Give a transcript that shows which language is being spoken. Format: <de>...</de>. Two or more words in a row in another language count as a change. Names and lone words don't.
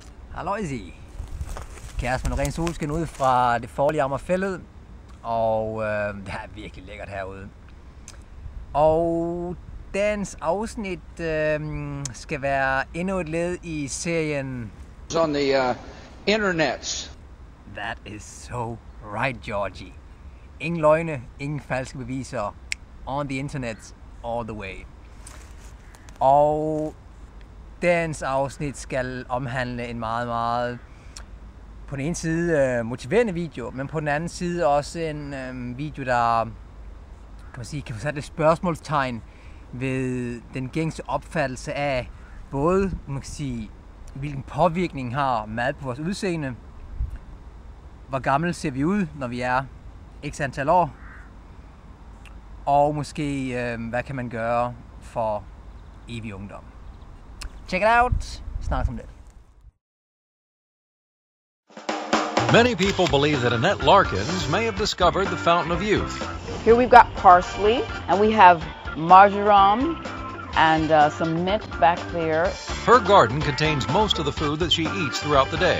<da>Halløjsi. Kæresten med ren solskin ud fra det forlige Amagerfælled, og det er virkelig lækkert herude. Og dagens afsnit skal være endnu et led i serien</da> <en>on the internets. That is so right, Georgie.</en> <da>Ingen løgne, ingen falske beviser.</da> <en>On the internet, all the way.</en> <da>Og dagens afsnit skal omhandle en meget på den ene side motiverende video, men på den anden side også en video, der kan få sat et spørgsmålstegn ved den gængse opfattelse af både, hvilken påvirkning har mad på vores udseende, hvor gammel ser vi ud, når vi er x antal år, og måske hvad kan man gøre for evig ungdom.</da> <en>Check it out.</en> <da>Snakkes om det.</da> <en>Many people believe that Annette Larkins may have discovered the fountain of youth. Here we've got parsley, and we have marjoram and some mint back there. Her garden contains most of the food that she eats throughout the day.</en>